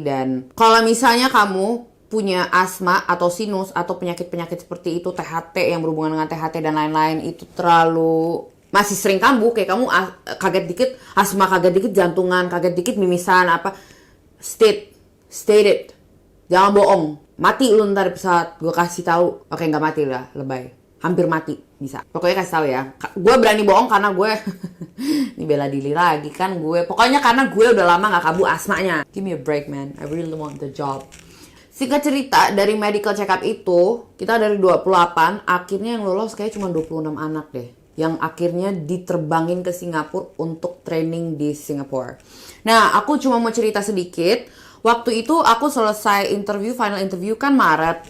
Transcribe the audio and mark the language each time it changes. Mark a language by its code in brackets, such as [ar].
[id] Dan kalau misalnya kamu punya asma atau sinus atau penyakit-penyakit seperti itu, THT yang berhubungan dengan THT dan lain-lain, itu terlalu masih sering kambuh, kayak kamu kaget dikit asma, kaget dikit jantungan, kaget dikit mimisan apa, [en] state it, [id] jangan bohong, mati lu ntar di pesawat. Gue kasih tahu. Oke, nggak mati lah, lebay, hampir mati bisa, pokoknya kasih tahu ya. Gue berani bohong karena gue ini bela diri lagi kan gue, pokoknya karena gue udah lama nggak kambuh asmanya. [en] Give me a break man, I really want the job. [id] Singkat cerita, dari medical check up itu kita dari 28, akhirnya yang lolos kayak cuma 26 anak deh, yang akhirnya diterbangin ke Singapura untuk training di Singapura. Nah, aku cuma mau cerita sedikit. Waktu itu aku selesai final interview kan Maret.